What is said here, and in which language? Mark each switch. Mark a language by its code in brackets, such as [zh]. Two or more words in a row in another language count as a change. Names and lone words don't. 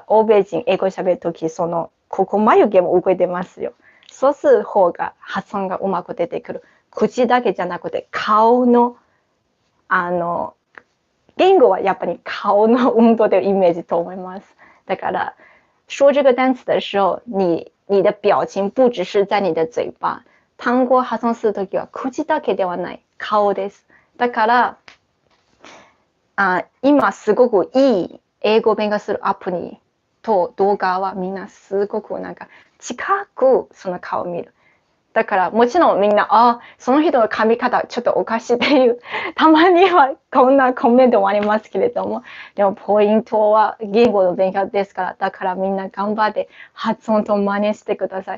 [ja] 欧米人英語喋るとき、ここ眉毛も動いてますよ。そうする方が発音がうまく出てくる。口だけじゃなくて顔の言語はやっぱり顔の運動的イメージと思います。 [zh] だから说这个单词的时候，你的表情不只是在你的嘴巴。 [ja] 単語を発音するときは口だけではない、顔です。だから今すごくいい英語を勉強するアプリと動画はみんなすごくなんか近くその顔を見る。だからもちろんみんなその人の髪型ちょっとおかしいっていうたまにはこんなコメントもありますけれども、でもポイントは言語の勉強ですから、だからみんな頑張って発音と真似してください。